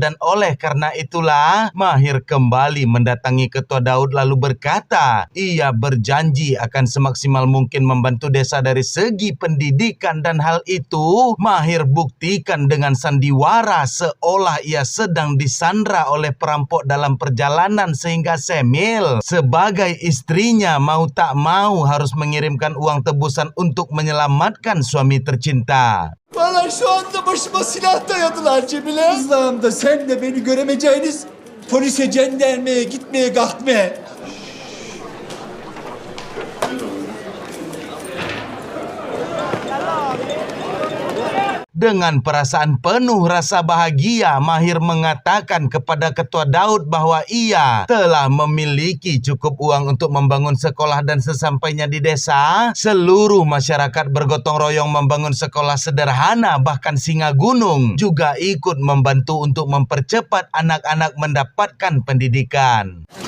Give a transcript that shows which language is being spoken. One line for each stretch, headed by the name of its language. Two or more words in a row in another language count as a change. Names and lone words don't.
Indonesian: Dan oleh karena itulah Mahir kembali mendatangi ketua Daud lalu berkata ia berjanji akan semaksimal mungkin membantu desa dari segi pendidikan, dan hal itu Mahir buktikan dengan sandiwara seolah ia sedang disandra oleh perampok dalam perjalanan, sehingga Semil sebagai istrinya mau tak mau harus mengirimkan uang tebusan untuk menyelamatkan suami tercinta.
Turkish: Valla şu anda başıma silah dayadılar Cemile. Kızlarım da sen de beni göremeyeceğiniz polise, jandarmaya gitmeye kalkmaya.
Indonesian: Dengan perasaan penuh rasa bahagia, Mahir mengatakan kepada Ketua Daud bahwa ia telah memiliki cukup uang untuk membangun sekolah dan sesampainya di desa, seluruh masyarakat bergotong royong membangun sekolah sederhana, bahkan Singa Gunung juga ikut membantu untuk mempercepat anak-anak mendapatkan pendidikan.